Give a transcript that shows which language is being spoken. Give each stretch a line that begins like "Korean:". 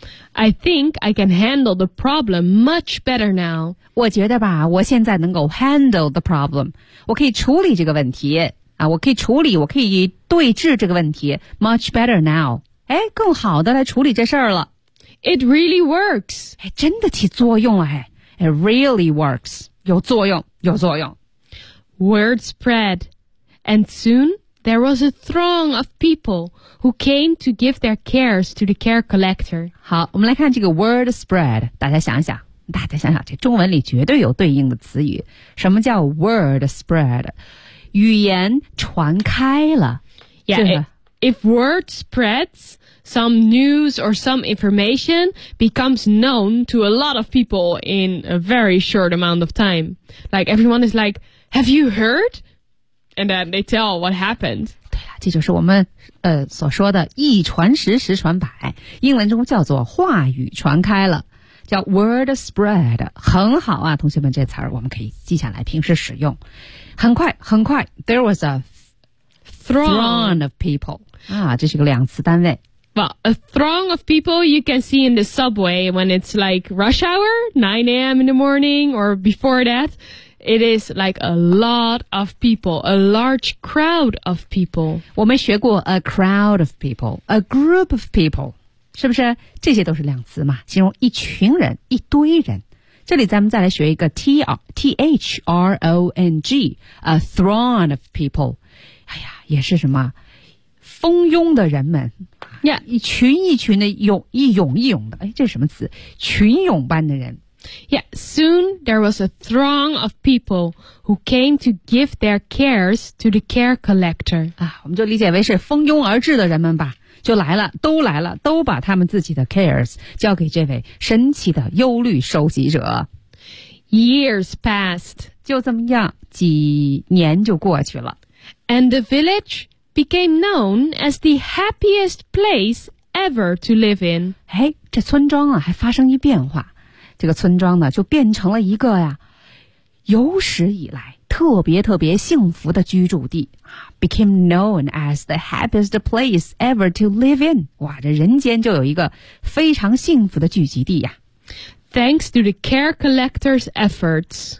English: I think I can handle the problem much better now.
Chinese: 我觉得吧，我现在能够
English: handle the problem.
Chinese: 我可以处理这个问题啊，我可以处理，我可以对治这个问题。
English: Much better now.
Chinese: 哎，更好的来处理这事儿了。
English: It really works.
Chinese: 哎，真的起作用了，哎。
English: It really works.
Chinese: 有作用，有作用。
English: Word spread. And soon... There was a throng of people who came to give their cares to the care collector.
Chinese: 好，我们来看这个
English: word spread.
Chinese: 大家想想，大家想想，这中文里绝对有对应的词语。什么叫
English: word spread?
Chinese: 语言传开了。
English: Yeah, if word spreads, some news or some information becomes known to a lot of people in a very short amount of time. Like everyone is like, have you heard? And then they tell what happened.
Chinese: 对了，这就是我们所说的一传十，十传百，英文中叫做话语传开了，叫
English: word spread.
Chinese: 很好啊，同学们，这词儿我们可以记下来，平时使用。很快，很快 ，
English: there was a throng of people.
Chinese: 啊，这是个两词单位。
English: Well, a throng of people you can see in the subway when it's like rush hour, 9 a.m. in the morning or before that. It is like a lot of people, a large crowd of people.
Chinese: 我们学过
English: a crowd of people, a group of people.
Chinese: 是不是？这些都是量词嘛，形容一群人，一堆人。这里咱们再来学一个
English: throng, a throng of people.
Chinese: 哎呀，也是什么？蜂拥的人们。
English: Yeah.
Chinese: 一群一群的涌，一涌一涌的。哎，这是什么词？群涌般的人。
English: Yeah, soon there was a throng of people who came to give their cares to the care collector.
Chinese: 啊，我们就理解为是蜂拥而至的人们吧，就来了，都来了，都把他们自己的 cares 交给这位神奇的忧虑收集者。
English: Years passed.
Chinese: 就这么样，几年就过去了。
English: And the village became known as the happiest place ever to live in.
Chinese: 哎，这村庄啊，还发生一变化。这个村庄呢，就变成了一个呀，有史以来特别特别幸福的居住地。
English: Became known as the happiest place ever to live in.
Chinese: 哇，这人间就有一个非常幸福的聚集地呀。
English: Thanks to the care collector's efforts.